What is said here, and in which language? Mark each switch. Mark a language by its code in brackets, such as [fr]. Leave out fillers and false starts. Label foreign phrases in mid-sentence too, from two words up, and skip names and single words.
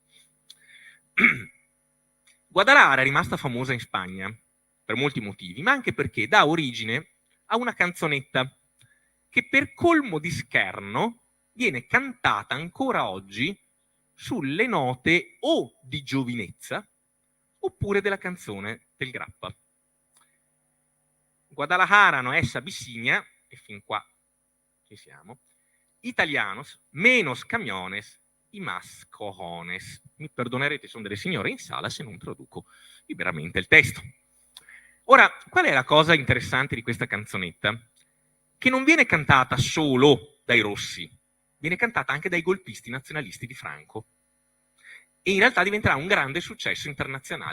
[it] Guadalajara è rimasta famosa in Spagna per molti motivi, ma anche perché dà origine a una canzonetta che per colmo di scherno viene cantata ancora oggi sulle note o di giovinezza oppure della canzone del Grappa. Guadalajara no es Abissinia, e fin qua ci siamo, [es] italianos, menos camiones y más cojones. [it] Mi perdonerete, sono delle signore in sala se non traduco liberamente il testo. Ora, qual è la cosa interessante di questa canzonetta? Che non viene cantata solo dai rossi, viene cantata anche dai golpisti nazionalisti di Franco. E in realtà diventerà un grande successo internazionale.